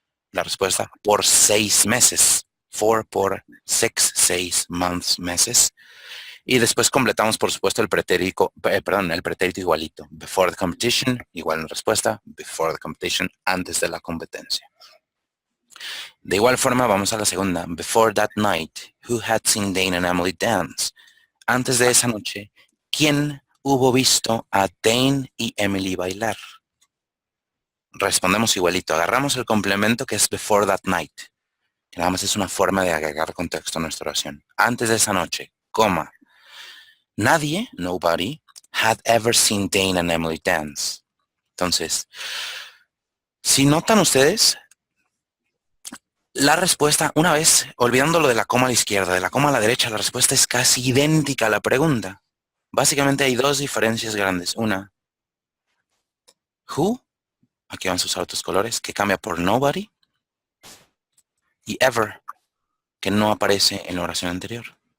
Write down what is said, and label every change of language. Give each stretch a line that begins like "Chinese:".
Spanish: La respuesta, por 6 meses. For, por
English: 6 months,
Spanish: meses. Y después completamos, por supuesto, el pretérito igualito.
English: Before the competition,
Spanish: igual en respuesta. Before the competition, antes de la competencia. De igual forma, vamos a la segunda.
English: Before that night, who had seen Dane and Emily dance?
Spanish: Antes de esa noche, ¿quién hubo visto a Dane y Emily bailar? Respondemos igualito. Agarramos el complemento que es
English: before that night.
Spanish: Que nada más es una forma de agregar contexto a nuestra oración. Antes de esa noche, coma. Nadie,
English: nobody, had ever seen Dane and Emily dance.
Spanish: Entonces, si notan ustedes, la respuesta, una vez, olvidando lo de la coma a la izquierda, de la coma a la derecha, la respuesta es casi idéntica a la pregunta. Básicamente hay dos diferencias grandes. Una, who, aquí vamos a usar otros colores, que cambia por nobody, y ever, que no aparece en la oración anterior.